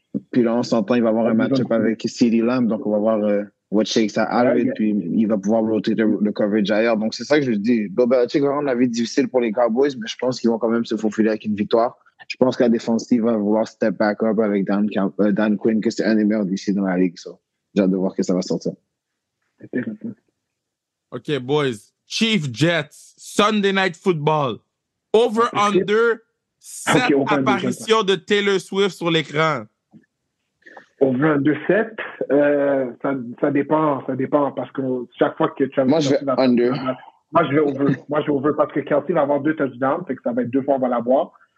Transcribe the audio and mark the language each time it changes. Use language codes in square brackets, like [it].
[fr] Puis là, on s'entend, il va avoir un match-up avec CeeDee Lamb, donc on va voir [en] what shakes out of it, [fr] puis il va pouvoir roter le coverage ailleurs. Donc c'est ça que je dis. Bill Belichick va rendre la vie difficile pour les Cowboys, mais je pense qu'ils vont quand même se faufiler avec une victoire. Je pense que la défensive va vouloir [en] step back up [fr] avec Dan Quinn, que c'est un des meilleurs d'ici dans la ligue. So. J'ai hâte de voir que ça va sortir. OK, boys. Chiefs Jets, Sunday Night Football. Over-under, 7 apparitions de Taylor Swift sur l'écran. Over-under 7, ça dépend parce que chaque fois que Moi, je vais under. Moi, je vais over parce que Kelsey va avoir 2 touchdowns, fait que ça va être 2 fois on va l'avoir.